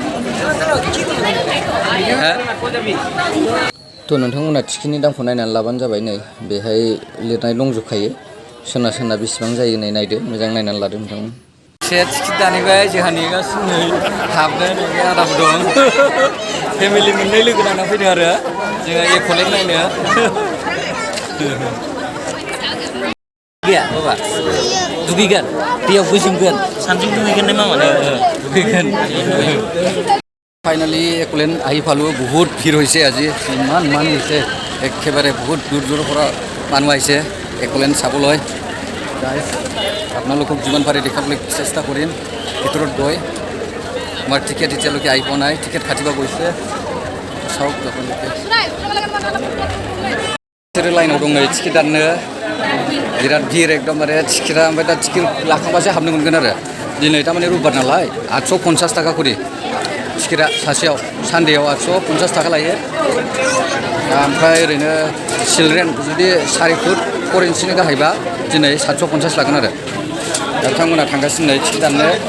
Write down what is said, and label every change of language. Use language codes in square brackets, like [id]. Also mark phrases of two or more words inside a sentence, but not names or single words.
[brx] थ' नोंथांमोना टिकेटनि दामखौ नायनानै लाबानो जाबाय नै बेहाय लिरनाय दंजोबखायो सोरना सोरना बेसेबां जायो नै नायदो मोजां नायनानै लादो नोंथांमोन टिकेट दानहैबाय जोंहा नेगासिनो नै हाबनो नैबे आदाबो दं फेमिलि मोननै लोगो नांना फैदों आरो जोङो एकलेण्ड नायनो गैया बाबा दुगैगोन दैयाव गोजोमगोन सानजों दुगैगोन ना माने दुगैगोन फाइनालि एकलेण्ড [as] আহি পালোঁ বহুত ভিৰ হৈছে আজি ইমান মানুহ হৈছে একেবাৰে বহুত দূৰ দূৰৰ পৰা মানুহ আহিছে একলেণ্ড চাবলৈ গাইজ আপোনালোকক যিমান পাৰে দেখাবলৈ চেষ্টা কৰিম ভিতৰত গৈ আমাৰ টিকেট এতিয়ালৈকে আহি পোৱা নাই টিকেট কাটিব গৈছে চাওক আপোনালোকে [brx] बिसोरो लाइनाव दं नै टिकेट दाननो बिराद भिर एकदमबारे टिकेटआ ओमफ्राय दा टिकेट लाखांबासो हाबनो मोनगोन आरो दिनै थारमाने रबिबार नालाय 850 थाखा करि टिकेटआ सासेयाव सानडेआव 850 थाखा लायो ओमफ्राय ओरैनो चिलड्रेन जुदि 4 फुट 4 इन्सिनि गाहायबा दिनै 750 लागोन आरो बिथांमोना थांगासिनो नै टिकेट दाननो